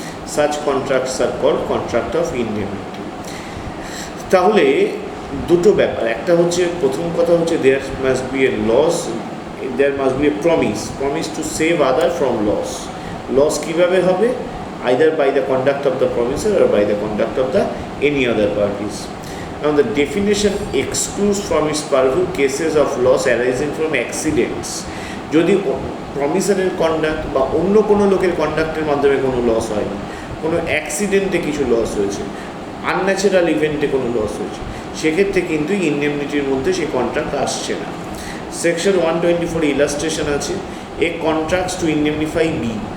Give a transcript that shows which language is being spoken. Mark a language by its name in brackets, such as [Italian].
[English] Such contracts are called contract of indemnity. [Bangla] তাহলে দুটো ব্যাপার, একটা হচ্ছে, প্রথম কথা হচ্ছে [English] There must be a loss, there must be a promise to save other from loss. [Bangla] Loss কীভাবে হবে? [English] Either by the conduct of the promisor or by the conduct of the any other parties. Now the definition excludes from its purview cases of loss arising from accidents. [Bangla] যদি প্রমিসারের conduct বা অন্য কোনো লোকের কন্ডাক্টের মাধ্যমে কোনো loss হয়নি, কোনো অ্যাক্সিডেন্টে কিছু লস হয়েছে, আনন্যাচারাল ইভেন্টে কোনো লস হয়েছে, সেক্ষেত্রে কিন্তু ইন্ডেমনিটির মধ্যে সেই কন্ট্রাক্ট আসছে না। [English] Section 124 illustration আছে। A contracts to indemnify B.